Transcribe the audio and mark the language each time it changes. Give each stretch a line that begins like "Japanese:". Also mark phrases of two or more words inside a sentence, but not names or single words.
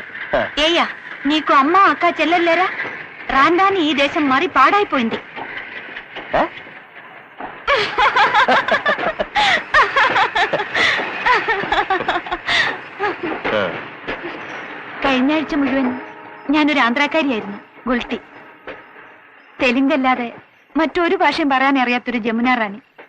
Telugu: ఏయ్యా నీకు అమ్మ అక్క చెల్లెల్లేరా? రాండాని ఈ దేశం మరి పాడైపోయింది.
Malayalam: കഴിഞ്ഞ ആഴ്ച മുഴുവൻ ഞാനൊരു ആന്ധ്രാക്കാരിയായിരുന്നു. ഗുൾട്ടി. തെലുങ്കല്ലാതെ മറ്റൊരു ഭാഷയും പറയാൻ അറിയാത്തൊരു ജമുന റാണി.